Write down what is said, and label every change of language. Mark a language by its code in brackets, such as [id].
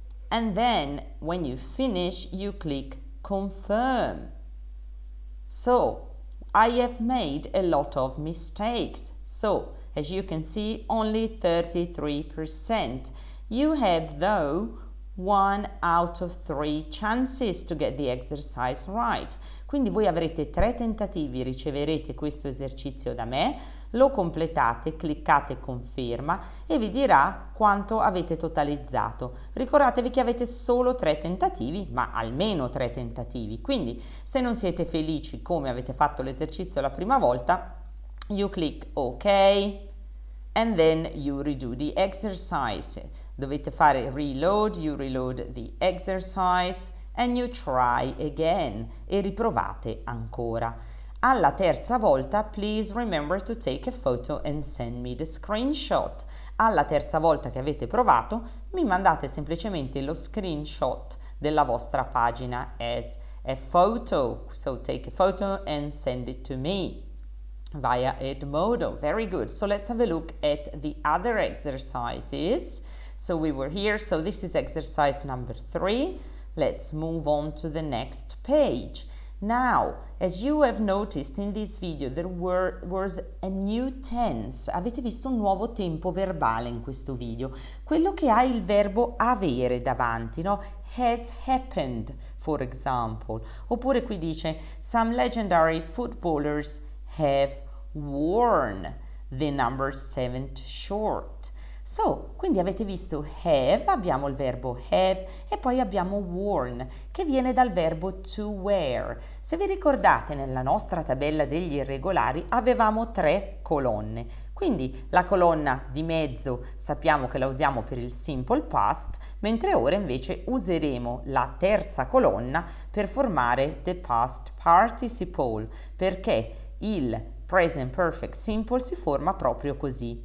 [en] And then when you finish, you click confirm. So I have made a lot of mistakes. So as you can see, only 33%. You have though 1 out of 3 chances to get the exercise right. [it] Quindi voi avrete 3 tentativi, riceverete questo esercizio da me, lo completate, cliccate conferma e vi dirà quanto avete totalizzato. Ricordatevi che avete solo 3 tentativi, ma almeno 3 tentativi. Quindi se non siete felici come avete fatto l'esercizio la prima volta, [en] you click OK and then you redo the exercise. [it] Dovete fare reload, [en] you reload the exercise and you try again [it] e riprovate ancora. Alla terza volta, [en] please remember to take a photo and send me the screenshot. [it] Alla terza volta che avete provato, mi mandate semplicemente lo screenshot della vostra pagina [en] as a photo. So take a photo and send it to me via EDMODO. Very good. So let's have a look at the other exercises. So we were here. So this is exercise number 3. Let's move on to the next page. Now, as you have noticed in this video, there was a new tense. [it] Avete visto un nuovo tempo verbale in questo video, quello che ha il verbo avere davanti, no? [en] Has happened, for example. [it] Oppure qui dice, [en] some legendary footballers have worn the number 7 short. [it] So, quindi avete visto have, abbiamo il verbo have e poi abbiamo worn, che viene dal verbo to wear. Se vi ricordate, nella nostra tabella degli irregolari avevamo 3 colonne. Quindi la colonna di mezzo sappiamo che la usiamo per il simple past, mentre ora invece useremo la terza colonna per formare the past participle, perché il present perfect simple si forma proprio così.